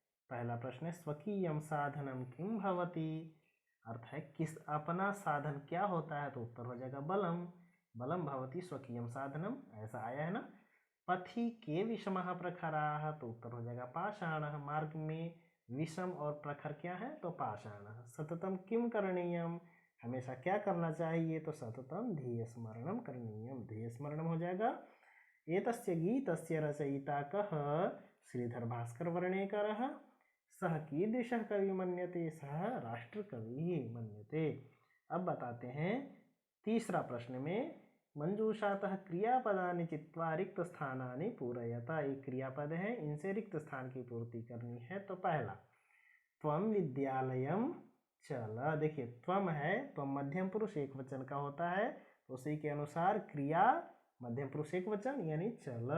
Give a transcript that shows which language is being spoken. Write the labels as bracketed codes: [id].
[hi] पहला प्रश्न है, [sa] स्वकीयम साधनम किम भवति, [hi] अर्थ है किस अपना साधन क्या होता है, तो उत्तर हो जाएगा बलम, [sa] बलम भवति स्वकीयम साधनम, [hi] ऐसा आया है ना। [sa] पथि के विषमः प्रखराः, [hi] तो उत्तर हो जाएगा पाषाणः, मार्ग में विषम और प्रखर क्या है, तो पाषाणः। [sa] सततम किम करणीयम, [hi] हमेशा क्या करना चाहिए, तो [sa] सततम ध्येय स्मरणम करणीयम, [hi] ध्येय स्मरणम हो जाएगा। [sa] एतस्य गीतस्य रचयिता कः, श्रीधर भास्कर वर्णेकरः, सः कीदृशः कवि मन्यते, सः राष्ट्रकविः मन्यते। [hi] अब बताते हैं तीसरा प्रश्न में, [sa] मंजूषातः क्रियापदानि चित्वा रिक्त स्थानानि पूरयता, [hi] एक क्रियापद है, इनसे रिक्त स्थान की पूर्ति करनी है। तो पहला, [sa] त्वम विद्यालयम चल, [hi] देखिए त्वम है, त्वम मध्यम पुरुष एक वचन का होता है, तो उसी के अनुसार क्रिया मध्यम पुरुष एक वचन यानी चल।